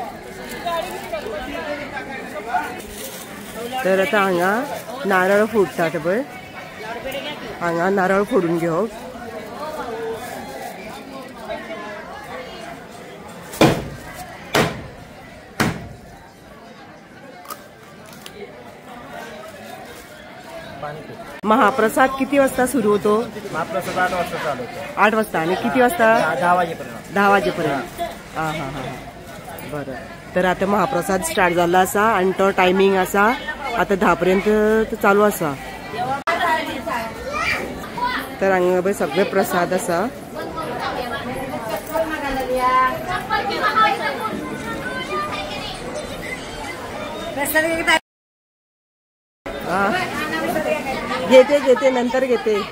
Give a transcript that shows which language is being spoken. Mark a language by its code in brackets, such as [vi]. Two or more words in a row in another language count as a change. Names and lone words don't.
[kok] तर आतां हांगा नारळ फोडटात पळय, हांगा नारळ फोडून घेवप। [mr] महाप्रसाद किती वाजता सुरू होतो? महाप्रसाद 8 वाजता चालू होतो। 8 वाजता आणि किती वाजता? 10 वाजेपर्यंत। 10 वाजेपर्यंत। हा हा हा बरं। तर आता महाप्रसाद स्टार्ट झाला आसा आणि तो टायमिंग आसा आता 10 पर्यंत चालू आसा। [kok] तर हांगा पळय सगळे प्रसाद आसा। [mr] घेते नंतर घेते।